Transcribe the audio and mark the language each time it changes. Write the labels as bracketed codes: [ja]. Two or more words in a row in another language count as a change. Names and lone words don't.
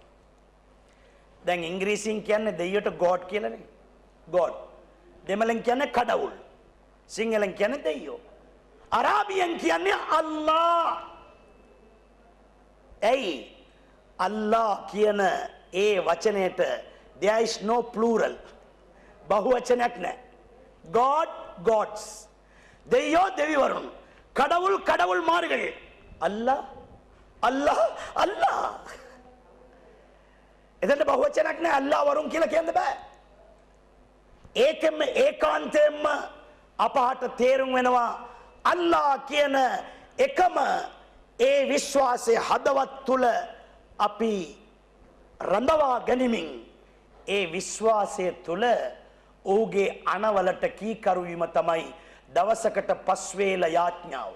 [si] දැන් ඉංග්‍රීසියෙන් කියන්නේ දෙයියට ගෝඩ් කියලානේ. ගෝඩ්. දෙමළෙන් කියන්නේ කඩවුල්. සිංහලෙන් කියන්නේ දෙයියෝ. අරාබියෙන් කියන්නේ අල්ලා. ඇයි අල්ලා කියන ඒ වචනයට [en] there is no plural. [si] බහුවචනයක් නැහැ. [en] God, gods. [si] දෙයියෝ දෙවිවරුන්. [ta] கடவுள் மாறுகள். [si] අල්ලා. එතන බහුවචනයක් නැහැ. අල්ලා වරුන් කියලා කියන්න බෑ. ඒකෙම ඒකාන්තයෙන්ම අපහට තේරුම් වෙනවා අල්ලා කියන එකම ඒ විශ්වාසයේ හදවත් තුල අපි රඳවා ගනිමින් ඒ විශ්වාසය තුල ඔහුගේ අනවලට කීකරු වීම තමයි දවසකට 5 වේල යාඥාව.